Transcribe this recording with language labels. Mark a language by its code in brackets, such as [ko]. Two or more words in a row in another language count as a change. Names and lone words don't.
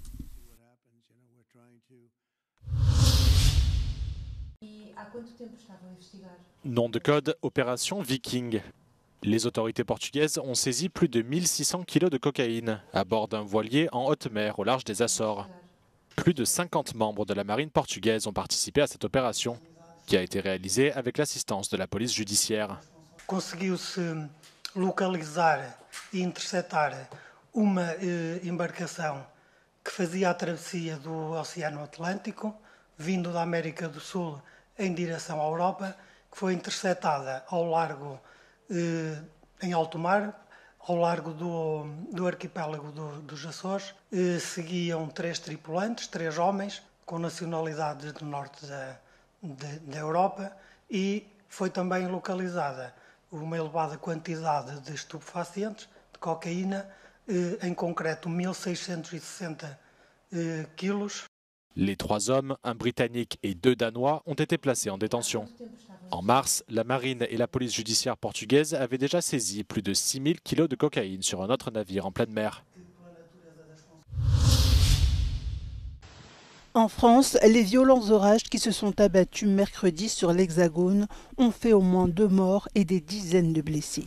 [fr] Nom de code, opération Viking. Les autorités portugaises ont saisi plus de 1600 kg de cocaïne à bord d'un voilier en haute mer au large des Açores. Plus de 50 membres de la marine portugaise ont participé à cette opération, qui a été réalisée avec l'assistance de la police judiciaire. [pt] Conseguiu-se localizar e interceptar uma embarcação que fazia a travessia do Oceano Atlântico, vindo da América do Sul em direção à Europa, que foi interceptada ao largo, em alto mar, ao largo do arquipélago dos Açores. Seguiam 3 tripulantes, 3 homens, com nacionalidade do norte da Europa, e foi também localizada uma elevada quantidade de estupefacientes, de cocaïna, em concreto 1660 quilos. [fr] Les 3 hommes, un Britannique et 2 Danois, ont été placés en détention. En mars, la marine et la police judiciaire portugaise avaient déjà saisi plus de 6000 kg de cocaïne sur un autre navire en pleine mer. En France, les violents orages qui se sont abattus mercredi sur l'Hexagone ont fait au moins 2 morts et des dizaines de blessés.